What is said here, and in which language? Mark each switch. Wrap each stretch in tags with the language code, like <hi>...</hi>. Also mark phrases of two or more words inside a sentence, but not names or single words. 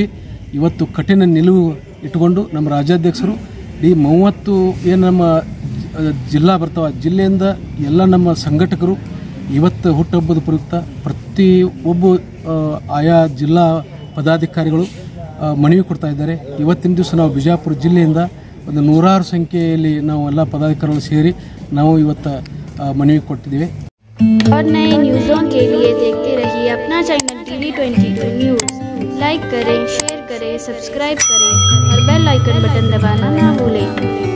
<kn>ಇವತ್ತು ಕಠಿಣ ನಿಲುವು ಇಟ್ಟುಕೊಂಡು ನಮ್ಮ ರಾಜ್ಯಾಧ್ಯಕ್ಷರು ಈ 30 ಏನು ನಮ್ಮ ಜಿಲ್ಲಾ ಬರ್ತಾವ, ಜಿಲ್ಲೆಯಿಂದ ಎಲ್ಲ ನಮ್ಮ ಸಂಘಟಕರು ಇವತ್ತು ಹುಟ್ಟುಹಬ್ಬದ ಪ್ರಯುಕ್ತ ಪ್ರತಿಯೊಬ್ಬ ಆಯಾ ಜಿಲ್ಲಾ ಪದಾಧಿಕಾರಿಗಳು ಮನವಿ ಕೊಡ್ತಾ ಇದ್ದಾರೆ. ಇವತ್ತಿನ ದಿವಸ ನಾವು ಬಿಜಾಪುರ ಜಿಲ್ಲೆಯಿಂದ ಒಂದು 100 ಸಂಖ್ಯೆಯಲ್ಲಿ ನಾವು ಎಲ್ಲ ಪದಾಧಿಕಾರಿಗಳು ಸೇರಿ ನಾವು ಇವತ್ತು ಮನವಿ ಕೊಟ್ಟಿದ್ದೀವಿ.</kn> <hi>और नए न्यूज़ों के लिए देखते रहिए अपना चैनल TV22 न्यूज़। लाइक करें, शेयर करें, सब्सक्राइब करें और बेल आइकन बटन दबाना ना भूलें।</hi>